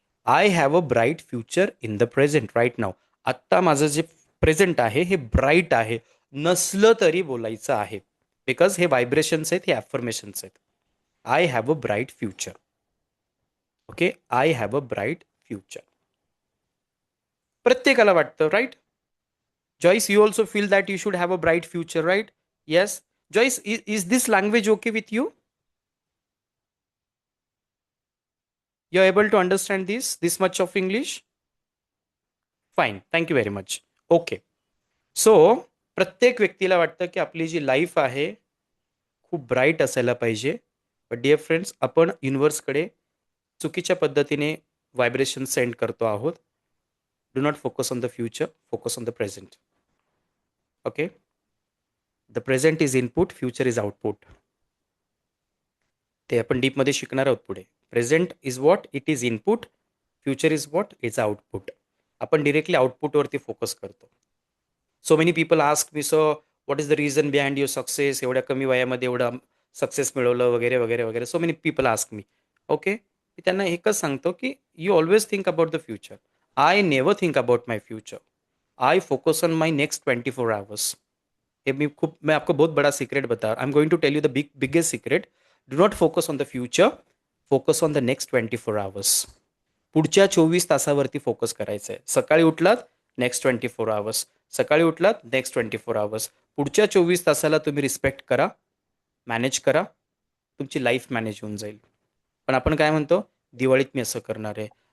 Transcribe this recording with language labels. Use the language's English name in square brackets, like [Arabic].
[English] I have a bright future in the present right now. [Marathi] आत्ता माझं जे प्रेझेंट आहे हे ब्राईट आहे, नसलं तरी बोलायचं आहे. बिकॉज हे व्हायब्रेशन्स आहेत, हे ॲफर्मेशन्स आहेत. [English] I have a bright future. Okay, I have a bright future. [Marathi] प्रत्येकाला वाटतं [English] Right. Joyce, you also feel that you should have a bright future, right? Yes. Joyce, is this language okay with you? You're able to understand this much of English? Fine. Thank you very much. Okay. [Marathi] So, प्रत्येक व्यक्तीला वाटतं की आपली जी life आहे खूप bright असायला पाहिजे. But dear friends, आपण युनिव्हर्सकडे चुकीच्या पद्धतीने व्हायब्रेशन सेंड करतो आहोत. [English] Do not focus on the future, focus on the present. Okay, the present is input, future is output. [Marathi] ते आपण डीपमध्ये शिकणार आहोत पुढे. [English] Present is what, it is input. Future is what, is output. [Marathi] आपण directly आउटपुटवरती focus करतो. [English] So many people ask me, so what is the reason behind your success? [Marathi] एवढ्या कमी वयामध्ये एवढं सक्सेस मिळवलं वगैरे वगैरे वगैरे. [English] So many people ask me. Okay, [Marathi] मी त्यांना एकच सांगतो की [English] You always think about the future. I never think about my future. I focus on my next 24 hours. [Hindi] ये मैं आपको बहुत बड़ा सीक्रेट बता, [English] I am going to tell you the biggest secret. Do not focus on the future, focus on the next 24 hours. [Marathi] पुढच्या 24 तासावरती focus करायचं आहे. सकाळी उठलात, नेक्स्ट 24 आवर्स. सकाळी उठलात, नेक्स्ट 24 आवर्स. पुढच्या 24 तासाला तुम्ही रिस्पेक्ट करा, मॅनेज करा, तुमची लाईफ मॅनेज होऊन जाईल. पण आपण काय म्हणतो, दिवाळीत मी असं करणार आहे.